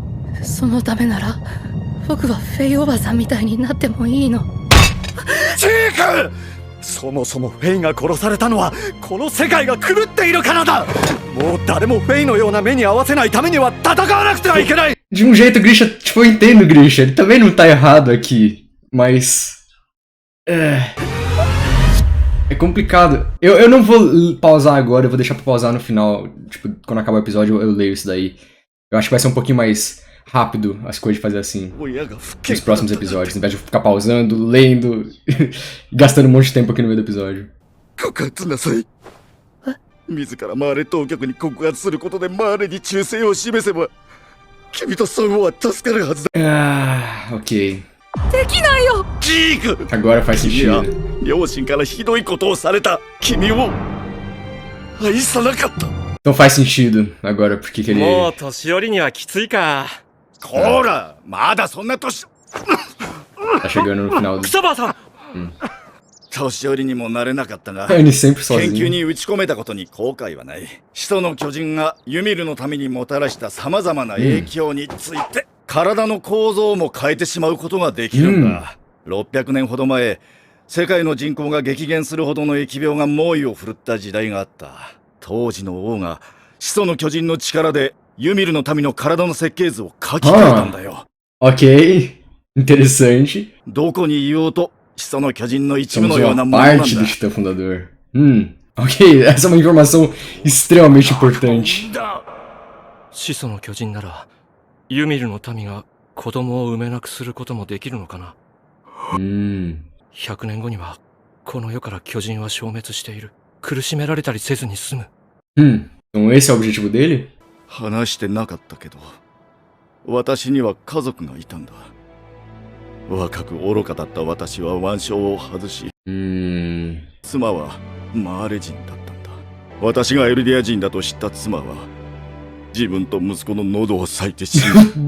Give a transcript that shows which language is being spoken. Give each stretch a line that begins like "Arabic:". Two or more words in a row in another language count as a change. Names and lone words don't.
Japanese: そのためなら僕はフェイおばさんみたいになってもいいの。ジーク、そもそもフェイが殺されたのはこの世界が狂っているからだ。もう誰もフェイのような目に合わせないためには戦わなくてはいけない。
Portuguese: De um jeito, Grisha, tipo, eu entendo, Grisha. Ele também não tá errado aqui. Mas... É complicado. Eu não vou pausar agora, eu vou deixar pra pausar no final. Tipo, quando acabar o episódio eu leio isso daí. Eu acho que vai ser um pouquinho mais rápido as coisas de fazer assim. Nos próximos episódios, ao invés de ficar pausando, lendo e gastando um monte de tempo aqui no meio do episódio.
Japanese: 告発なさい。自らマーレ当局に告発することでマーレに忠誠を示せば、君とソンゴは助かるはずだ。
Portuguese: Ah, ok.
Japanese: できないよ。ジーク、
Portuguese: Agora faz
Japanese: 君は
Portuguese: sentido.
Japanese: 両親からひどいことをされた君を愛さなかった。
Portuguese: Então faz sentido agora porque que ele...
Japanese: もう年寄りにはきついか。こら、まだそんな年
Portuguese: Tá chegando no final do...
Japanese: クサバーさん。年寄りにもなれなかったが、
Portuguese: Ele sempre
Japanese: 研究
Portuguese: sozinho.
Japanese: に打ち込めたことに後悔はない。始祖の巨人がユミルのためにもたらした様々な影響について、体の構造も変えてしまうことができるんだ。600年ほど前、世界の人口が激減するほどの疫病が猛威を振るった時代があった。当時の王が始祖の巨人の力でユミルの民の体の設計図を書き換えたんだよ。
Portuguese: Ok. Interessante.
Japanese: どこにいようと始祖の巨人の一部
Portuguese: Somos
Japanese: のような
Portuguese: uma
Japanese: ものなん
Portuguese: parte
Japanese: だ
Portuguese: do。Titã Fundador. Ok, essa é uma informação extremamente importante.
Japanese: 始祖の巨人ならユミルの民が子供を産めなくすることもできるのかな。100年後にはこの世から巨人は消滅している。苦しめられたりせずに済む。
Portuguese: Então esse é o objetivo dele?
Japanese: 話してなかったけど、私には家族がいたんだ。若く愚かだった私は腕章を外し、妻はマーレ人だったんだ。私がエルディア人だと知った妻は、自分と息子の喉を裂いて死んだ。